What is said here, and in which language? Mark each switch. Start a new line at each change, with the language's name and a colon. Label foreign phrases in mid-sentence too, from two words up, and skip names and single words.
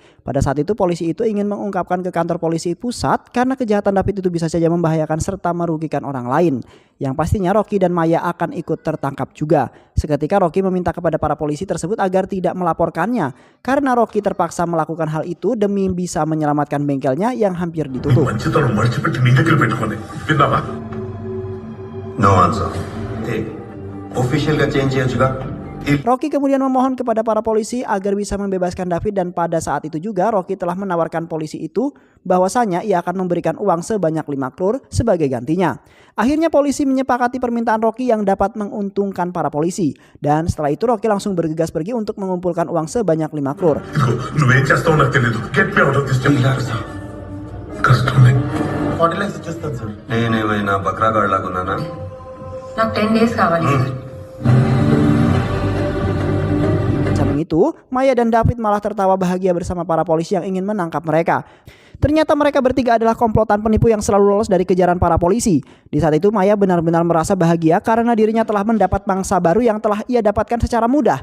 Indonesian: Pada saat itu polisi itu ingin mengungkapkan ke kantor polisi pusat karena kejahatan David itu bisa saja membahayakan serta merugikan orang lain. Yang pastinya Rocky dan Maya akan ikut tertangkap juga. Seketika Rocky meminta kepada para polisi tersebut agar tidak melaporkannya karena Rocky terpaksa melakukan hal itu demi bisa menyelamatkan bengkelnya yang hampir ditutup.
Telugu: మంచితనం మర్చిపెట్టి నీ దగ్గర పెట్టుకోండి విన్నావా?
English: no answer.
Telugu: ఒఫీషియల్ గా చేంజ్ చేయొచ్చుగా.
Indonesian: Rocky kemudian memohon kepada para polisi agar bisa membebaskan David dan pada saat itu juga Rocky telah menawarkan polisi itu bahwasanya ia akan memberikan uang sebanyak 5 crore sebagai gantinya. Akhirnya polisi menyepakati permintaan Rocky yang dapat menguntungkan para polisi dan setelah itu Rocky langsung bergegas pergi untuk mengumpulkan uang sebanyak 5 crore.
Telugu: ఇదిగో నువ్వేం చేస్తావో నాకు తెలియదు.
English: get me out of this temple.
Telugu: కష్టం. 40 lakhs ఇచ్చేస్తాను సార్. నేనేమైనా బక్రాగాడ్ లాగున్నానా? నాకు 10 days కావాలి సార్.
Indonesian: Samping itu, Maya dan David malah tertawa bahagia bersama para polisi yang ingin menangkap mereka. Ternyata mereka bertiga adalah komplotan penipu yang selalu lolos dari kejaran para polisi. Di saat itu Maya benar-benar merasa bahagia karena dirinya telah mendapat mangsa baru yang telah ia dapatkan secara mudah.